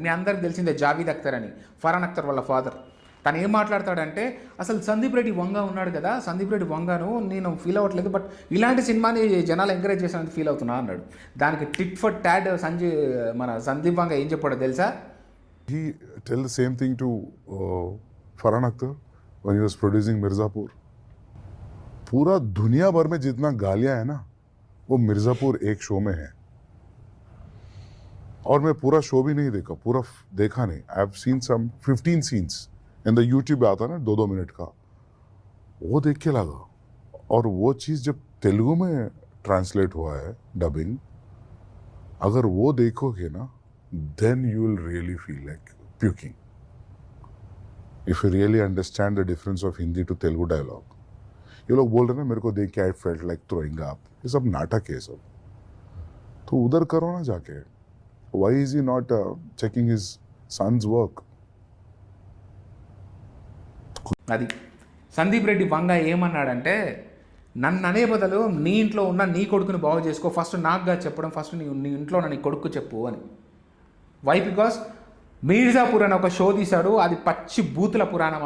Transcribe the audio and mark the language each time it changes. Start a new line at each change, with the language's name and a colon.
Telugu: మీ అందరికి తెలిసిందే జావీద్ అఖ్తర్ అని, ఫరాన్ అఖ్తర్ వాళ్ళ ఫాదర్. తను ఏం మాట్లాడతాడంటే, అసలు సందీప్ రెడ్డి వంగ ఉన్నాడు కదా, సందీప్ రెడ్డి వంగాను నేను ఫీల్ అవ్వట్లేదు, బట్ ఇలాంటి సినిమాని జనాలు ఎంకరేజ్ చేశానని ఫీల్ అవుతున్నా అన్నాడు. దానికి టిట్ ఫర్ టాడ్ మన సందీప్ వంగ ఏం చెప్పాడో తెలుసా?
English: He tell the same thing to Farhan Akhtar when he was producing Mirzapur.
Hindi: पूरा दुनिया भर में जितना गालियां है ना, वो मिर्जापुर एक शो में है. और मैं पूरा शो भी नहीं देखा नहीं.
English: I have seen some 15 scenes in the YouTube
Hindi: आता ना 2-2 मिनट का, वो देख के लगा. और वो चीज़ जब तेलुगु में ट्रांसलेट हुआ है डबिंग, अगर वो देखोगे ना,
English: then you will really feel like puking. If you really understand the difference of Hindi to Telugu dialogue.
Hindi: ये लोग बोल रहे ना मेरे को देख के
English: I felt like throwing up,
Hindi: ये सब नाटक है सब. तो उधर करो ना जाके.
English: Why is he not checking his son's work?
Telugu: అది సందీప్ రెడ్డి వంగ ఏమన్నాడంటే, నన్ను అనే బదులు నీ ఇంట్లో ఉన్న నీ కొడుకుని బాగు చేసుకో, ఫస్ట్ నాకుగా చెప్పడం, ఫస్ట్ నీ ఇంట్లో ఉన్న నీ కొడుకు చెప్పు అని. వై? బికాస్ మీర్జాపూర్ అని ఒక షో తీశాడు, అది పచ్చి బూతుల పురాణం.